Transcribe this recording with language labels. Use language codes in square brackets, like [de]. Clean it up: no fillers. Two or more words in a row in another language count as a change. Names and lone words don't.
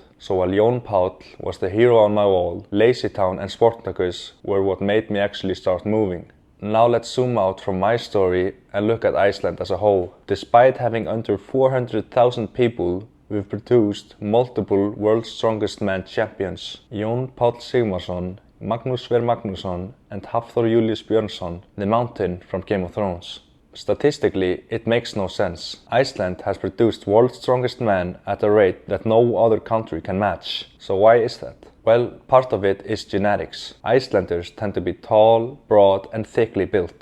[en] So while Jón Páll was the hero on my wall, LazyTown and Sportacus were what made me actually start moving. Now let's zoom out from my story and look at Iceland as a whole. Despite having under 400,000 people, we've produced multiple World's Strongest Men champions. Jón Páll Sigmarsson, Magnús Sverrir Magnússon and Hafþór Júlíus Björnsson, the Mountain from Game of Thrones. Statistically, it makes no sense. Iceland has produced world's strongest men at a rate that no other country can match. So why is that? Well, part of it is genetics. Icelanders tend to be tall, broad and thickly built.